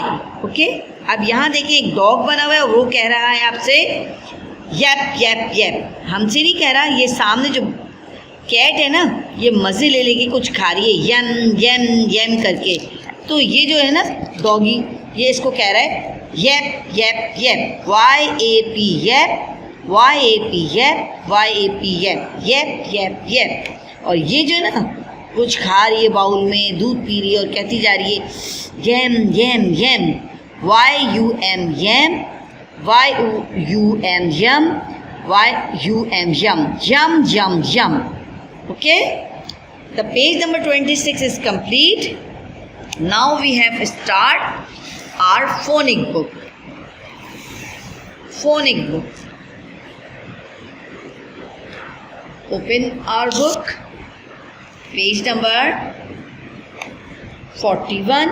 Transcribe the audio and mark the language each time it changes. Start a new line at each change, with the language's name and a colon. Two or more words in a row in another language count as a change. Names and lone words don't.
Hindi: ओके, अब यहाँ देखिए एक डॉग बना हुआ है, वो कह रहा है आपसे यप यप यप, हमसे नहीं कह रहा, ये सामने जो कैट है ना, ये मज़े ले लेके कुछ खा रही है, यम यम यम करके, तो ये जो है ना डॉगी, ये इसको कह रहा है यप यप यप, YAP यप, YAP यप, YAP यप, यप यप यप। और ये जो है ना कुछ खा रही है, बाउल में दूध पी रही है और कहती जा रही है यम यम यम,
English: YUM yam, YUM yum, YUM yum, yum yum yum. Okay, the page number 26 is complete. Now we have start our phonic book. Phonic book. Open our book, page number 41.